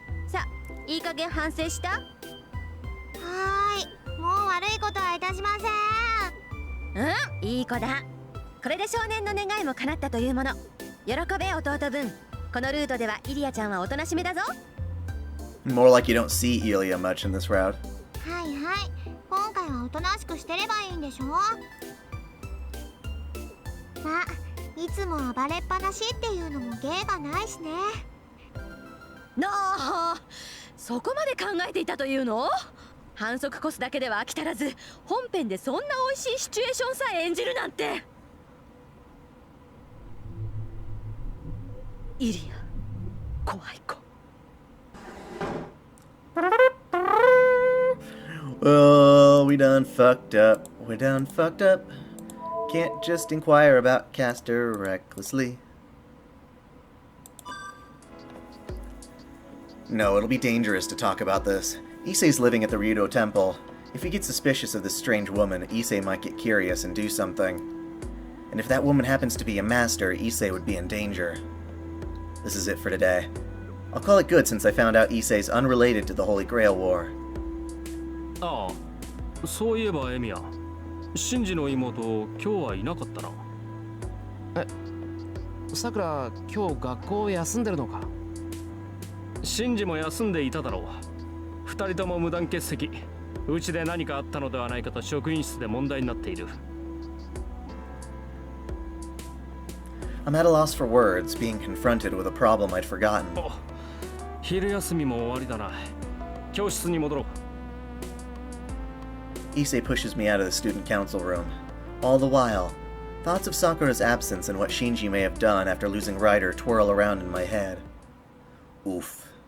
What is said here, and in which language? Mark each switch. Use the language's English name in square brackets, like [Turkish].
[Japanese] さあ、いい加減反省した？はーい、もう悪いことはいたしません。うん、いい子だ。これで少年の願いも叶ったというもの。喜べ弟分。このルートではイリアちゃんはおとなしめだぞ。 [English] More like you don't see Elia much in this route. [Japanese] はいはい、今回はおとなしくしてればいいんでしょ。まあ、いつも暴れっぱなしっていうのも芸がないしね。なあ、そこまで考えていたというの？反則コスだけでは飽き足らず、本編でそんな美味しいシチュエーションさえ演じるなんて。イリア、怖い子。 [English] Oh, we done fucked up. We done fucked up. Can't just inquire about Castor recklessly. No, it'll be dangerous to talk about this. Issei's living at the Ryudo Temple. If he gets suspicious of this strange woman, Issei might get curious and do something. And if that woman happens to be a master, Issei would be in danger. This is it for today. I'll call it good since I found out Issei's unrelated to the Holy Grail War. [Japanese] ああ、そういえばエミヤ、シンジの妹、今日はいなかったな。さくら、今日学校休んでるのか？シンジも休んでいただろう。二人とも無断欠席。うちで何かあったのではないかと職員室で問題になっている。 [English] I'm at a loss for words, being confronted with a problem I'd forgotten. [Japanese] お、昼休みも終わりだな。教室に戻ろう。 [English] Issei pushes me out of the student council room. All the while, thoughts of Sakura's absence and what Shinji may have done after losing Ryder twirl around in my head. Oof.